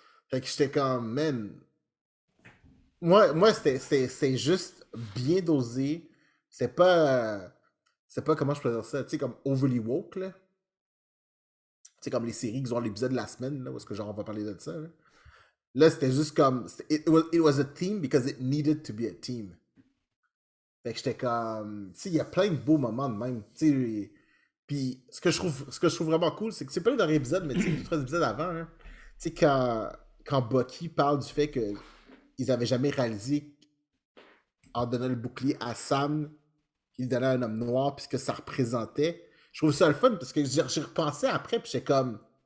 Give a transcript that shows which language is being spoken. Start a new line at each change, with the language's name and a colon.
French: Fait que j'étais comme, man. Moi c'était juste bien dosé. C'est pas. C'est pas comment je peux dire ça. Tu sais, comme
English: overly woke,
French: là. Tu sais, comme les séries qui ont l'épisode de la semaine, là, où est-ce que genre on va parler de ça, là. Là, c'était juste comme.
English: It was a team because it needed to be a team.
French: Fait que j'étais comme. Tu sais, il y a plein de beaux moments de même. Tu sais, puis ce que je trouve vraiment cool, c'est que c'est pas le dernier épisode, mais tu sais, les 3 épisodes avant, hein, tu sais, quand Bucky parle du fait qu'ils avaient jamais réalisé en donnant le bouclier à Sam, qu'il donnait à un homme noir, puis ce que ça représentait, je trouve ça le fun parce que j'ai repensé après, puis j'étais comme.